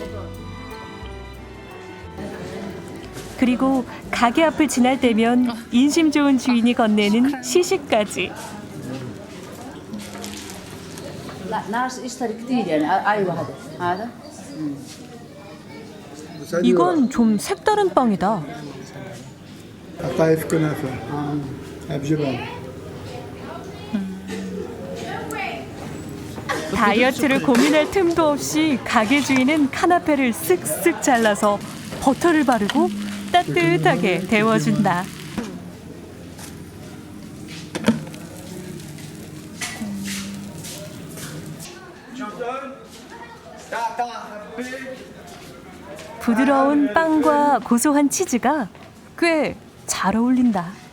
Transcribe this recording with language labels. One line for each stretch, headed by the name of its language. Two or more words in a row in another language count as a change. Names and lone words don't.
Korean: 그리고 가게 앞을 지날 때면 인심 좋은 주인이 건네는 시식까지. 이건 좀 색다른 빵이다.
Arabic: قطايف كنافه بجبن.
Korean: 다이어트를 고민할 틈도 없이 가게 주인은 카나페를 쓱쓱 잘라서 버터를 바르고 따뜻하게 데워준다. 부드러운 빵과 고소한 치즈가 꽤 잘 어울린다.